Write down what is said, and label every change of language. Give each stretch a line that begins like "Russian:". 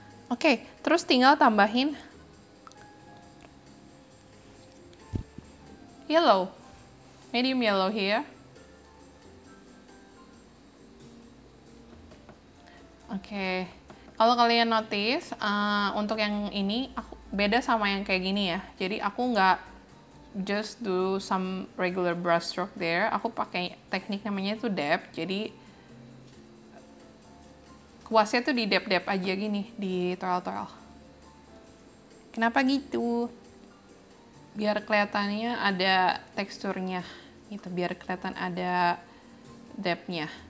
Indonesian: Oke, terus tinggal tambahin yellow,
English: medium yellow here.
Indonesian: Oke, kalau kalian notice, untuk yang ini aku beda sama yang kayak gini ya. Jadi aku nggak
English: just do some regular brush stroke there.
Indonesian: Aku pakai teknik namanya itu dab. Jadi kuasnya tuh di dab-dab aja gini, di toel-toel. Kenapa gitu? Biar kelihatannya ada teksturnya gitu, biar kelihatan ada depthnya.